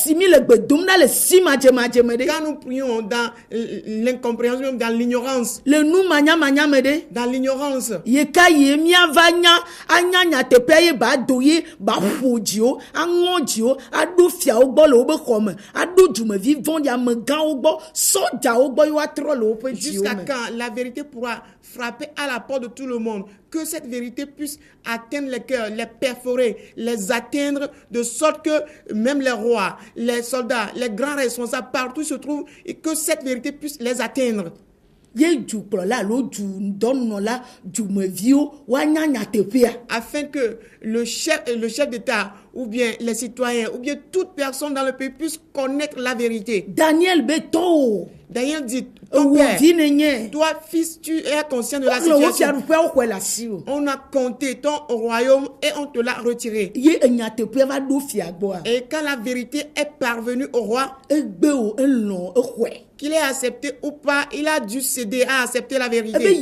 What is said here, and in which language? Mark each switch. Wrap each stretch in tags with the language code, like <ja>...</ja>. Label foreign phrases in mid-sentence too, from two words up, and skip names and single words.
<fr>Quand nous prions dans l'incompréhension, dans l'ignorance, jusqu'à quand la vérité pourra frapper à la porte de tout le monde, que cette vérité puisse atteindre les cœurs, les perforer, les atteindre de sorte que même les rois, les soldats, les grands responsables partout se trouvent et que cette vérité puisse les atteindre.</fr> <ee>ye dukplɔla alo dudɔnunɔla dumeviwo woanya teƒea.</ee> <fr>Afin que le chef d'État ou bien les citoyens ou bien toute personne dans le pays puisse connaître la vérité.</fr> <ee>Daniel be tɔ o.</ee> <fr>Daniel dit, ton père, toi fils, tu es conscient de la situation. On a compté ton royaume et on te l'a retiré. Et quand la vérité est parvenue au roi, qu'il ait accepté ou pas, il a dû céder à accepter la vérité.</fr>